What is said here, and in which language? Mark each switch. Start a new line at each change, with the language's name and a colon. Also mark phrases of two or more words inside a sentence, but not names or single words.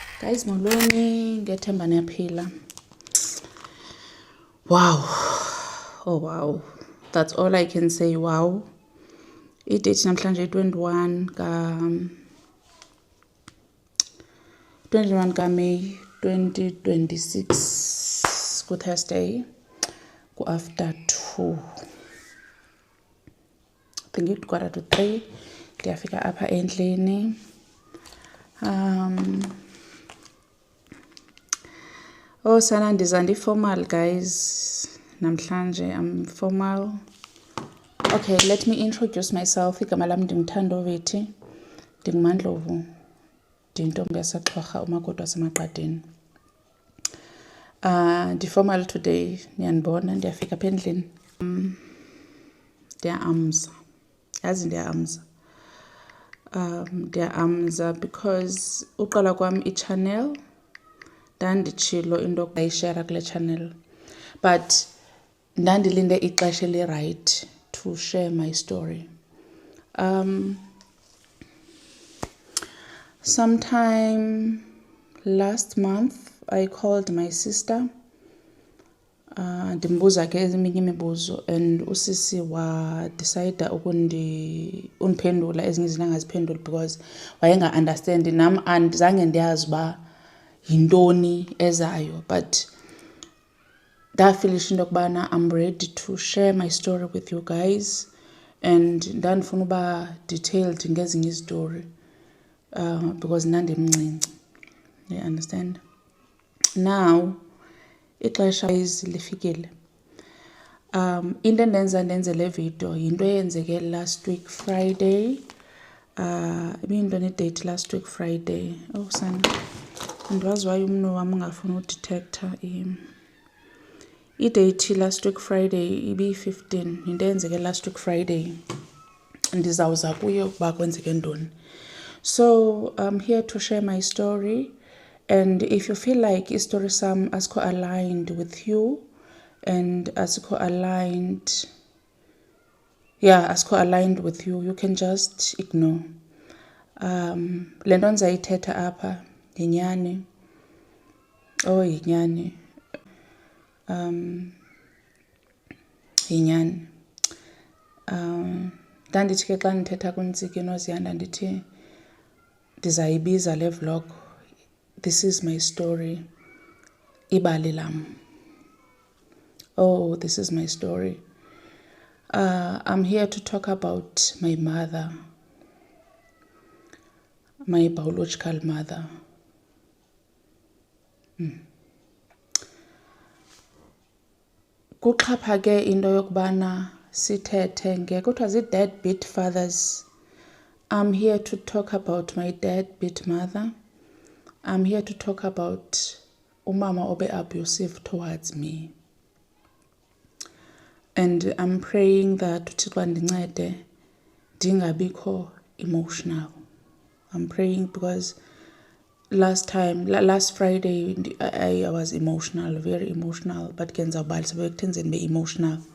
Xhosa: Guys, molweni, ngethemba niyaphila.
English: Wow. Oh wow. That's all I can say. Wow.
Xhosa: I-date namhlanje 21 ka May 2026 ku Thursday ku after 2.
English: I think it quarter to 3.
Xhosa: Ndiyafika apha endlini. Oh sana ndiza formal guys. Namhlanje
English: I'm formal. Okay, let me introduce myself.
Xhosa: Igama lami ndinguthandovithi. Ndingumandlovu. Ndintombi yaseXhorha umakoti wasemaqadeni. Ndi-formal today. Niyanibona ndiyafika apha endlini. Ndiya-amza. Yazi ndiya-amza. Ndiya-amza because uqala kwam i-channel ndanditshilo into ayishare kule channel, but ndandilinde ixesha eli-right
English: to share my story. Sometime last month I called my sister.
Xhosa: Ndimbuza ke eminye imibuzo and usisi wa decide undiphendula ezinye izinto angaziphenduli because wayenga understand nam andizange ndiyazi ba yintoni ezayo, but ndafilisha into kubana
English: I'm ready to share my story with you guys
Xhosa: and ndandifuna uba detailed ngezinye izitori because ndandimncinci.
English: You understand? Now
Xhosa: ixesha lifikile. Into endenze le video yinto eyenzeke
English: last week Friday.
Xhosa: Ibiyintoni date last week Friday. Oh sana. Andiwazi why umno wami ungafuni udetector i-date
English: last week Friday
Xhosa: ibi-15. Into eyenzeke
English: last week Friday.
Xhosa: Ndizawuza kuyo ukuba kwenzeke ntoni.
English: So I'm here to share my story. And if you feel like story
Xhosa: sam asikho
English: aligned with you and asikho aligned with you, you can just ignore.
Xhosa: Le nto ndizayithetha apha yinyani. Oh yinyani. Yinyani. Ndandithi ke xa ndithetha kuntsiki noZiyanda ndithi ndizayibiza le vlog
English: This is my story.
Xhosa: Ibali lam.
English: Oh, this is my story. I'm here to talk about my mother. My biological mother.
Xhosa: Kuxhaphake into yokubana sithethe kuthiwa zii-deadbeat fathers.
English: I'm here to talk about my deadbeat mother. I'm here to talk about
Xhosa: umama obe
English: abusive towards me. And I'm praying that
Xhosa: uThixo andincede ndingabikho
English: emotional. I'm praying because last Friday I was emotional, very emotional, but
Xhosa: ke ndizawubalisa bekuthenzeni be-emotional.